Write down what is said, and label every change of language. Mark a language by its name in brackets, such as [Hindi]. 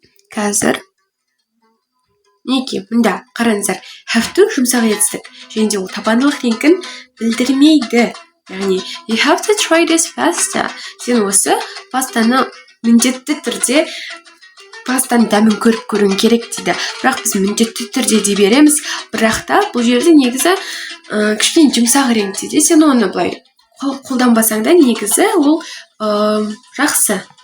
[Kazakh] Қазір неке, мында қараңыздар, have to жұмсақ етістік, және де ол табандылық екенін білдірмейді. Яғни, [English] you have to try this pasta. [Kazakh] Сен осы пастаны міндетті түрде пастаны дәмін көріп көруің керек дейді. Бірақ біз міндетті түрде дей береміз. Бірақ та бұл жерде негізі кішкене жұмсақ реңкте де сен оны былай қолданбасаң да негізі ол жақсы.